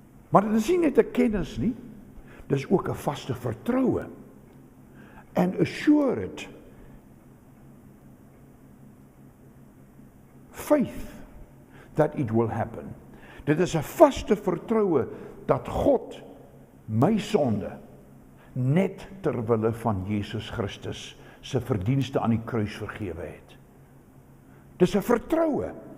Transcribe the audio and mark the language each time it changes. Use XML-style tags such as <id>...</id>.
<af>Maar dit is nie net 'n kennis nie, dis ook 'n vaste vertroue.</af> <en>And assured faith that it will happen.</en> <af>Dit is 'n vaste vertroue dat God my sonde net ter wille van Jesus Christus se verdienste aan die kruis vergewe het. Dis 'n vertroue.</af>